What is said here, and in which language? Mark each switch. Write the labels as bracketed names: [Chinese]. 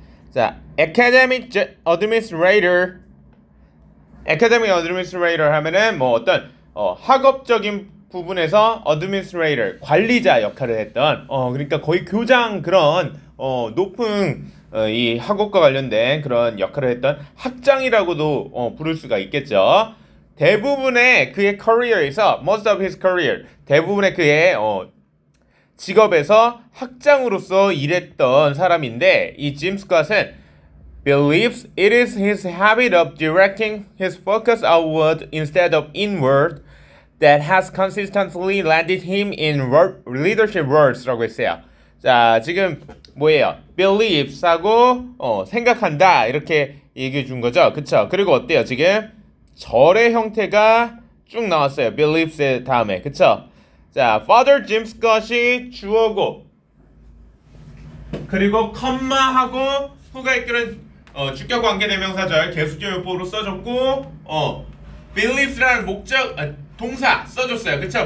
[Korean] 자, [English] academic administrator [Korean] 하면은 뭐 어떤 학업적인 부분에서 administrator 관리자 역할을 했던 그러니까 거의 교장 그런 높은 이 학업과 관련된 그런 역할을 했던 학장이라고도 부를 수가 있겠죠. 대부분의 그의 커리어에서 most of his career 대부분의 그의 직업에서 학장으로서 일했던 사람인데 이 짐 스캇은 [English] believes it is his habit of directing his focus outward instead of inward that has consistently landed him in leadership roles. [Korean] 라고 했어요. 자, 지금 뭐예요? believes하고 생각한다 이렇게 얘기해 준 거죠. 그쵸? 그리고 어때요? 지금 절의 형태가 쭉 나왔어요. believes 다음에. 그쵸? 자, Father Jim Scott이 주어고 그리고 컴마하고 후가 이끄는 주격 관계 대명사절 계속적 용법으로 써줬고 believe스라는 목적 동사 써줬어요. 그쵸?